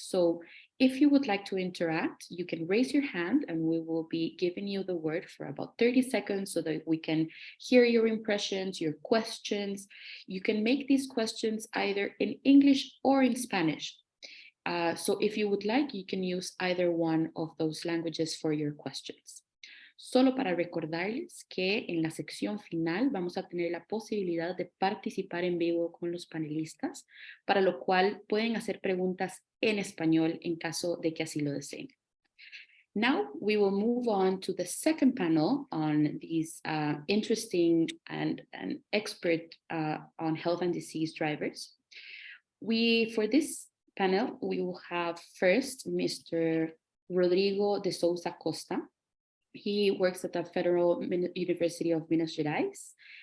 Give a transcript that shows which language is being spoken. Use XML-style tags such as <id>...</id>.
<en>So if you would like to interact, you can raise your hand and we will be giving you the word for about 30 seconds so that we can hear your impressions, your questions. You can make these questions either in English or in Spanish. So if you would like, you can use either one of those languages for your questions.</en> <es>Solo para recordarles que en la sección final vamos a tener la posibilidad de participar en vivo con los panelistas, para lo cual pueden hacer preguntas en español en caso de que así lo deseen.</es> <en>Now we will move on to the second panel on these interesting and expert on health and disease drivers. For this panel, we will have first Mr. Rodrigo de Souza Costa. He works at the Federal University of Minas Gerais.</en>